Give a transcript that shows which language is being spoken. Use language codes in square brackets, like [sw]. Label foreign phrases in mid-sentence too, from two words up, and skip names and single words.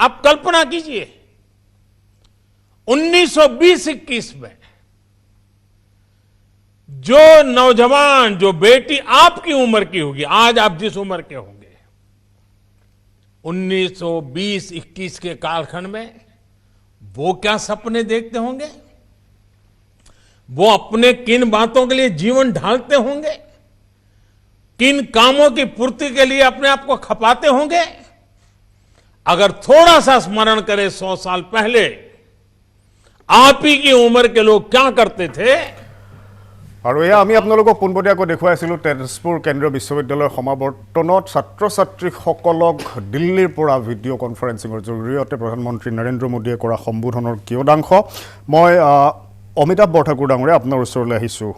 [hi] आप कल्पना कीजिए 1920-21 में जो नौजवान, जो बेटी आपकी उम्र की होगी, आज आप जिस उम्र के होंगे, 1920-21 के कालखंड में वो क्या सपने देखते होंगे, वो अपने किन बातों के लिए जीवन ढालते होंगे, किन कामों की पूर्ति के लिए अपने आप को खपाते होंगे। अगर थोड़ा सा स्मरण करें 100 साल पहले आप ही की उम्र के लोग क्या करते थे। [as] আৰু এয়া আমি আপোনালোকক পোনপটীয়াকৈ দেখুৱাইছিলোঁ তেজপুৰ কেন্দ্ৰীয় বিশ্ববিদ্যালয়ৰ সমাৱৰ্তনত ছাত্ৰ ছাত্ৰীসকলক দিল্লীৰ পৰা ভিডিঅ' কনফাৰেন্সিঙৰ জৰিয়তে প্ৰধানমন্ত্ৰী নৰেন্দ্ৰ মোদীয়ে কৰা সম্বোধনৰ কিয়দাংশ। মই অমিতাভ বৰঠাকুৰ ডাঙৰীয়া আপোনাৰ ওচৰলৈ আহিছোঁ।